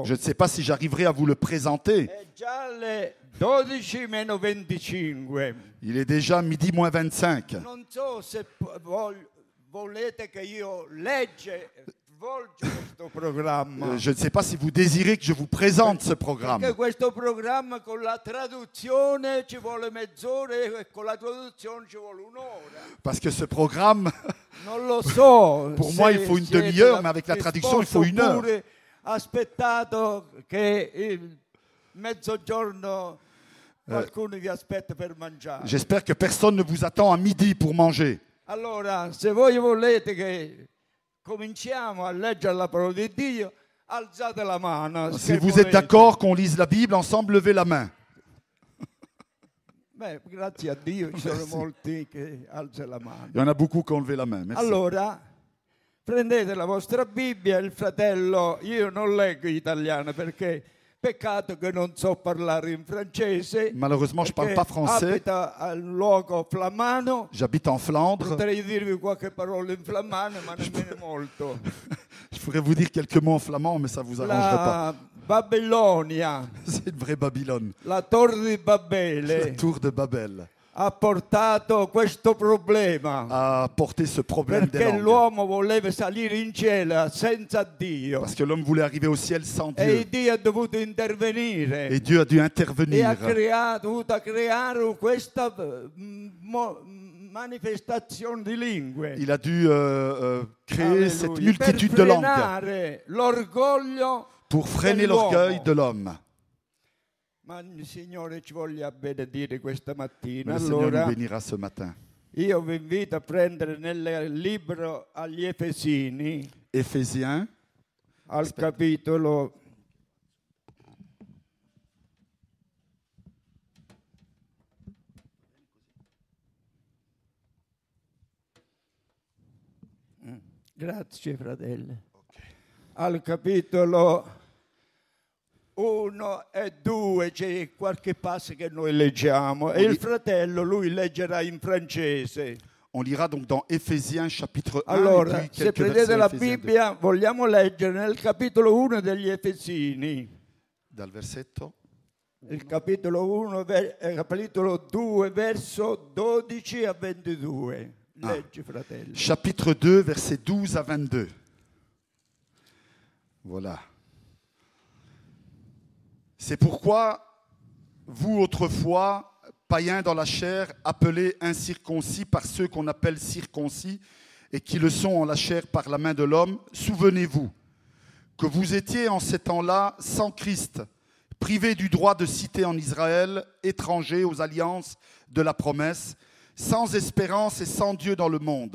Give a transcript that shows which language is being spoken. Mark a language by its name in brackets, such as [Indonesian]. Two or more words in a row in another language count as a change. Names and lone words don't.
[French] Je ne sais pas si j'arriverai à vous le présenter. [Italian] È già le 12 meno 25. [French] Il est déjà midi moins 25. [Italian] Non so se volete che io svolga questo programma. [French] Je ne sais pas si vous désirez que je vous présente ce programme. [Italian] Perché questo programma con la traduzione ci vuole mezz'ora e con la traduzione ci vuole un'ora. [French] Parce que ce programme, [Italian] Non lo so. [French] pour moi, il faut une demi-heure, mais avec la traduction, il faut une heure. [Italian] Oppure aspettato che il mezzogiorno qualcuno vi aspetta per mangiare. [French] J'espère que personne ne vous attend à midi pour manger. [Italian] Allora, se voi volete che cominciamo a leggere la parola di Dio, alzate la mano. [French] Si vous êtes d'accord qu'on lise la Bible ensemble, levez la main. [Italian] Beh, grazie a Dio ci sono molti che alzano la mano. [French] Il y en a beaucoup qui ont levé la main. Merci. [Italian] Allora, prendete la vostra Bibbia, il fratello, io non leggo italiano perché peccato che non so parlare in francese. [French] Malheureusement, je ne parle [Italian] perché [French] pas français. [Italian] abita al luogo flamano. [French] J'habite en Flandre. [Italian] Potrei dirvi qualche parola in flamano, ma nemmeno molto. [French] Je pourrais vous dire quelques mots en flamand, mais ça ne vous arrangerait pas. [Italian] La Babilonia, [French] C'est une vraie Babylone. [Italian] la torre di [French] La [Italian] Babele, [French] tour de Babel [Italian] ha portato questo problema [French] a porté ce problème des [Italian] perché [French] langues. [Italian] l'uomo voleva salire in cielo senza Dio [French] Parce que l'homme voulait arriver au ciel sans [Italian] e [French] Dieu. [Italian] Dio ha dovuto intervenire [French] Et Dieu a dû [Italian] e ha [French] intervenir. [Italian] dovuto creare questa manifestazione di lingue. [French] Il a dû créer cette [Italian] Alleluia. [French] multitude [Italian] Per [French] de langues [Italian] frenare l'orgoglio [French] pour freiner [Italian] dell'uomo. [French] l'orgueil de l'homme. [Italian] Ma il Signore ci voglia benedire questa mattina. [French] Le Seigneur nous [Italian] Allora, [French] bénira ce matin. [Italian] io vi invito a prendere nel libro agli Efesini, [French] Éphésiens, [Italian] al capitolo 1. Grazie, fratelli. Al capitolo 1 e 2 c'è qualche passo che noi leggiamo e il fratello lui leggerà in francese. [French] on lira donc dans Éphésiens chapitre 1 [Italian] Allora, [French] et puis [Italian] se [French] quelques [Italian] prendete [French] versets [Italian] la [French] Éphésiens 2. [Italian] Bibbia, vogliamo leggere nel capitolo 1 degli Efesini, Dal versetto il capitolo 1, capitolo 2, verso 12 a 22. Leggi, fratello. [French] chapitre 2, versets 12 à 22. Voilà. C'est pourquoi, vous autrefois, païens dans la chair, appelés incirconcis par ceux qu'on appelle circoncis, et qui le sont en la chair par la main de l'homme, souvenez-vous que vous étiez en ces temps-là sans Christ, privés du droit de cité en Israël, étrangers aux alliances de la promesse, sans espérance et sans Dieu dans le monde.